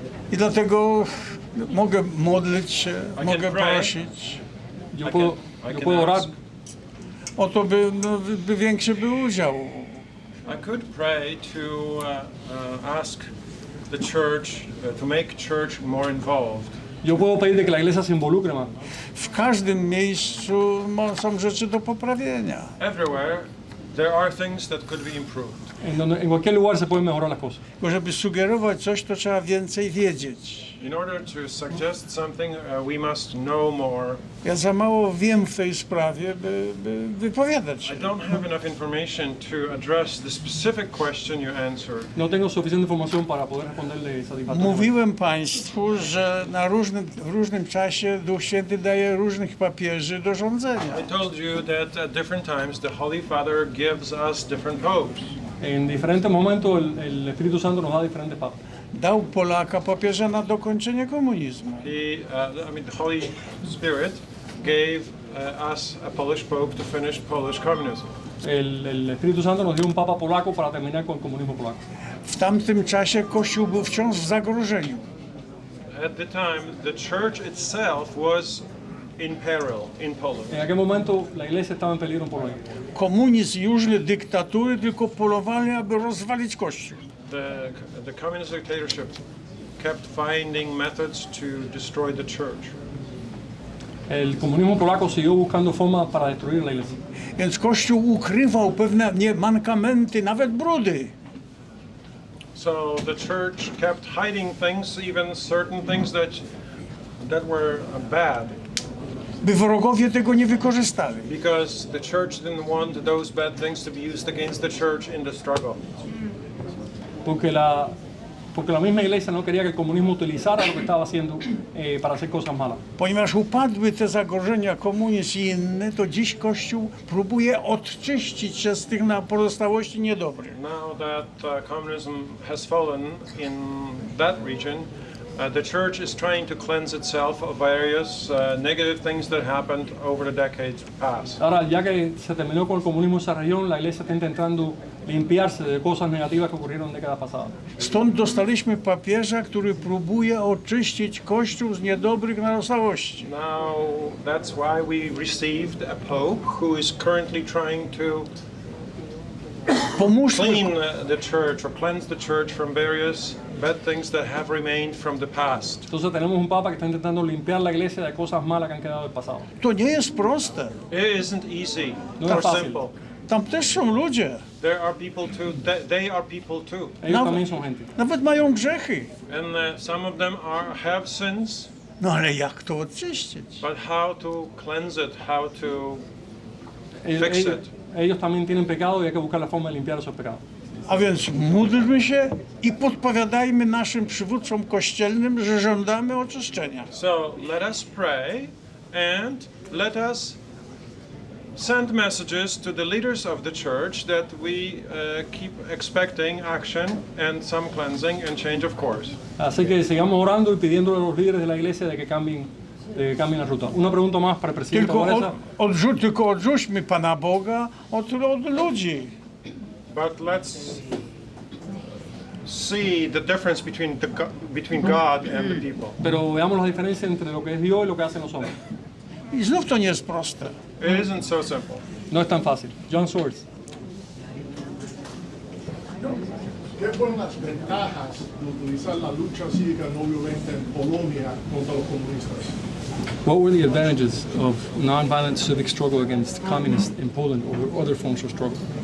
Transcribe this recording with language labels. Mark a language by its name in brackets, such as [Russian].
[Polish] I dlatego mogę modlić się, mogę [English] pray. [Polish] prosić [Spanish] Yo puedo orar. [Polish] o to, by większy był udział. [English] I could pray to ask the church to make church more involved. [Spanish] Yo puedo pedir de que la iglesia se involucre más. [Polish] W każdym miejscu są rzeczy do poprawienia. [English] Everywhere there are things that could be improved. [Spanish] En cualquier lugar se pueden mejorar las cosas. [Polish] Bo żeby sugerować coś, to trzeba więcej wiedzieć. [English] In order to suggest something, we must know more. [Polish] Ja za mało wiem w tej sprawie, by wypowiadać się. [English] I don't have enough information to address the specific question you answered. [Spanish] No tengo suficiente información para poder responderle satisfactoriamente. [Polish] Mówiłem Państwu, że w różnym czasie Duch Święty daje różnych papieży do rządzenia. [English] I told you that at different times the Holy Father gives us different popes. [Spanish] En diferentes momentos el Espíritu Santo nos da diferentes papas. [Polish] Dał Polaka papieża na dokończenie komunizmu. [English] The Holy Spirit gave us a Polish pope to finish Polish communism. [Spanish] El Espíritu Santo nos dio un papa polaco para terminar con el comunismo polaco. [Polish] W tamtym czasie Kościół był wciąż w zagrożeniu. [English] At the time, the church itself was in peril in Poland. [Spanish] En aquel momento la iglesia estaba en peligro en Polonia. [Polish] Komunizm i różne dyktatury tylko polowali, aby rozwalić Kościół. [English] The communist dictatorship kept finding methods to destroy the church. [Spanish] El comunismo polaco siguió buscando formas para destruir la iglesia. [Polish] Więc Kościół ukrywał pewne mankamenty, nawet brudy. [English] So the church kept hiding things, even certain things that were bad. [Polish] By wrogowie tego nie wykorzystali. [English] Because the church didn't want those bad things to be used against the church in the struggle. [Spanish] Porque la misma iglesia no quería que el comunismo utilizara lo que estaba haciendo para hacer cosas malas. [Polish] Ponieważ upadły te zagrożenia, komunizm i inne, to dziś Kościół próbuje odczyścić się z tych pozostałości niedobrych. [English] Now that communism has fallen in that region, the church is trying to cleanse itself of various negative things that happened over the decades past. [Spanish] Ahora, ya que se terminó con el comunismo en esa región, la iglesia está intentando limpiarse de cosas negativas que ocurrieron en décadas pasadas. [Polish] Stąd dostaliśmy papieża, który próbuje oczyścić Kościół z niedobrych narostałości. [English] Now that's why we received a pope who is currently trying to clean the church or cleanse the church from various bad things that have remained from the past. [Spanish] Entonces tenemos un papa que está intentando limpiar la iglesia de cosas malas que han quedado del pasado. [Polish] To nie jest proste. [English] It isn't easy [Spanish] No [English] or [Spanish] es fácil. [English] simple. [Polish] Tam też są ludzie. [English] There are people too. They are people too. [Spanish] Ellos también son gente. [Polish] Nawet mają grzechy. [English] And some of them have sins. [Polish] No ale jak to oczyścić? [English] But how to cleanse it? How to fix it? [Spanish] Ellos también tienen pecado y hay que buscar la forma de limpiar esos pecados. [Polish] A więc módlmy się i podpowiadajmy naszym przywódcom kościelnym, że żądamy oczyszczenia. [English] So let us pray and let us send messages to the leaders of the church that we keep expecting action and some cleansing and change of course. [Spanish] Así que sigamos orando y pidiéndole a los líderes de la iglesia de que cambien la ruta. Una pregunta más para el presidente Walesa. [Polish] Tylko odrzućmy Pana Boga od ludzi. [English] But let's see the difference between God and the people. [Spanish] Pero veamos la diferencia entre lo que es Dios y lo que hacen los hombres. [Polish] I znów to nie jest proste. [English] It isn't so simple. [Spanish] No es tan fácil. John Swords. ¿Qué fueron las ventajas de utilizar la lucha cívica no violenta en Polonia contra los comunistas? [English] What were the advantages of non-violent civic struggle against communists in Poland or other forms of struggle?